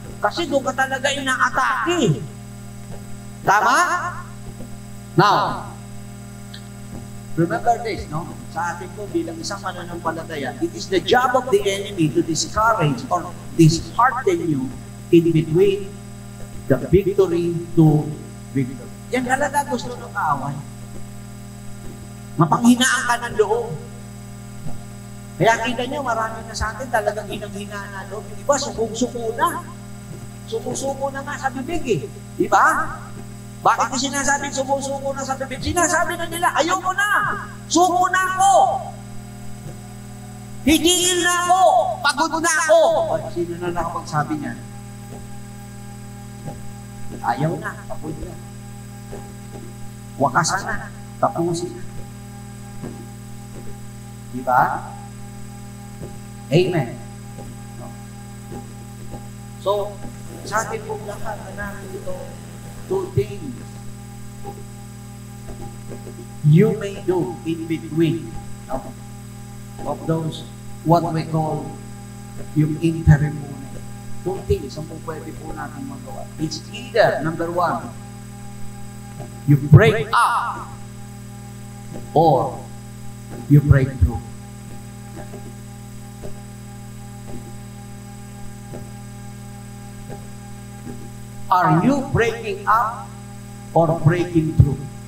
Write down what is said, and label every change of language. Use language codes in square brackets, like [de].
[tl] Kasi doon ka talaga inaatake. Tama? [en] Now, remember this, no? [tl] Sa atin ko bilang isang mananampalataya, [en] it is the job of the enemy to discourage or dishearten you in between the victory to victory. [tl] Yan talaga gusto ng kaaway. Mapanghinaan ka ng loob. Kaya kita nyo, marami na sa atin talagang hinang-hinaan na loob. Yung iba, suko na. Sumusuko na nga sa bibig eh. Di ba? Bakit ko sinasabing sumusuko na sa bibig? Sinasabi na nila, ayoko na! Suko na ako! Higil na ako! Pagod na ako! O, sino na nakapagsabi niyan? Ayaw na, pagod na. Wakasan na, tapusin na. Diba? Amen. [en] So, [tl] sa atin pong lahat na natin ito, [en] two things you may do in between of those what we call yung interim muna. Two things [tl] ang pwede po natin magawa. [en] It's either, number one, you break up or you break through. Are you breaking up or breaking through?